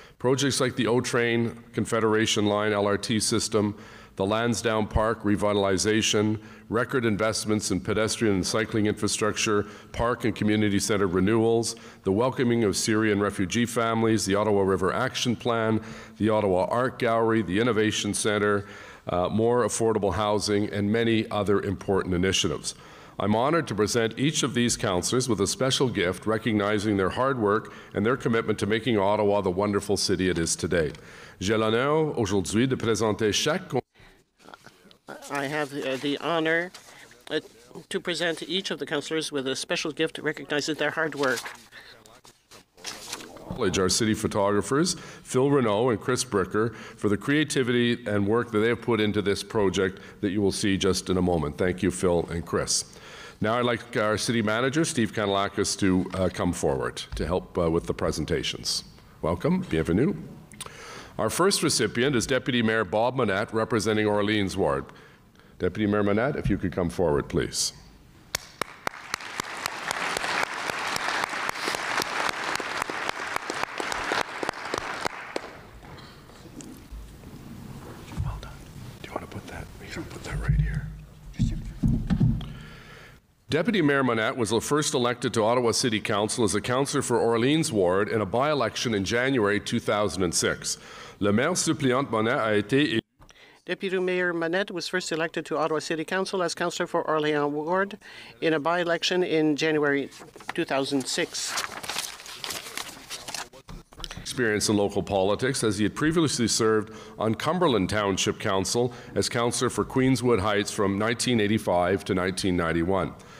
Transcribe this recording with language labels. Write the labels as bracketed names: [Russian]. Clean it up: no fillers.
[English] Projects like the O-Train Confederation Line LRT system, the Lansdowne Park revitalization, record investments in pedestrian and cycling infrastructure, park and community center renewals, the welcoming of Syrian refugee families, the Ottawa River Action Plan, the Ottawa Art Gallery, the Innovation Center, more affordable housing, and many other important initiatives. I'm honored to present each of these councillors with a special gift recognizing their hard work and their commitment to making Ottawa the wonderful city it is today. [French] J'ai l'honneur aujourd'hui de présenter chaque. [English] I have the honor to present each of the councillors with a special gift that recognizes their hard work. Our city photographers, Phil Renault and Chris Bricker, for the creativity and work that they have put into this project that you will see just in a moment. Thank you, Phil and Chris. Now I'd like our city manager, Steve Kanellakis, to come forward to help with the presentations. Welcome, bienvenue. Our first recipient is Deputy Mayor Bob Manette, representing Orleans Ward. Deputy Mayor Manette, if you could come forward, please. Well done. Do you want to put that? We can put that right here. Deputy Mayor Manette was first elected to Ottawa City Council as a councillor for Orleans Ward in a by-election in January 2006. [French] Le maire suppléant Manette a été élu. [English] Deputy Mayor Manette was first elected to Ottawa City Council as councillor for Orleans Ward in a by-election in January 2006. Experience in local politics, as he had previously served on Cumberland Township Council as councillor for Queenswood Heights from 1985 to 1991.